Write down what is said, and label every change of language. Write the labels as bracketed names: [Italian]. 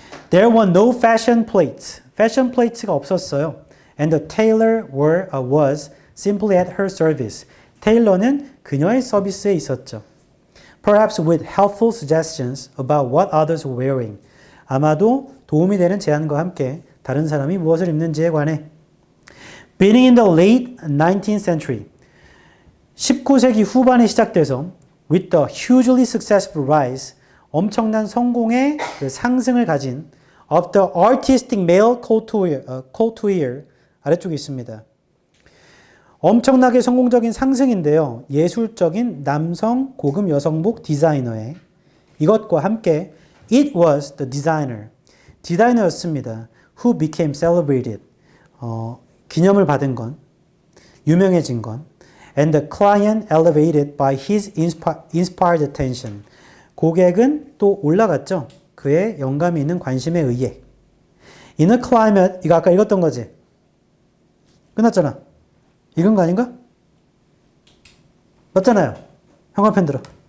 [English] There were no fashion plates. [Korean] fashion plates가 없었어요. [English] And the tailor was simply at her service. [Korean] 테일러는 그녀의 서비스에 있었죠. [English] Perhaps with helpful suggestions about what others were wearing. [Korean] 아마도 도움이 되는 제안과 함께 다른 사람이 무엇을 입는지에 관해. [English] Beginning in the late 19th century. [Korean] 19세기 후반에 시작돼서 [English] with the hugely successful rise. [Korean] 엄청난 성공의 그 상승을 가진 [English] of the artistic male couture. [Korean] 아래쪽에 있습니다. 엄청나게 성공적인 상승인데요. 예술적인 남성 고급 여성복 디자이너의 이것과 함께 [English] it was the designer. [Korean] 디자이너였습니다. [English] who became celebrated. [Korean] 기념을 받은 건, 유명해진 건. [English] and the client elevated by his inspired attention. [Korean] 고객은 또 올라갔죠. 그의 영감이 있는 관심에 의해. [English] In a climate, [Korean] 이거 아까 읽었던 거지? 끝났잖아. 읽은 거 아닌가? 맞잖아요. 형광펜 들어.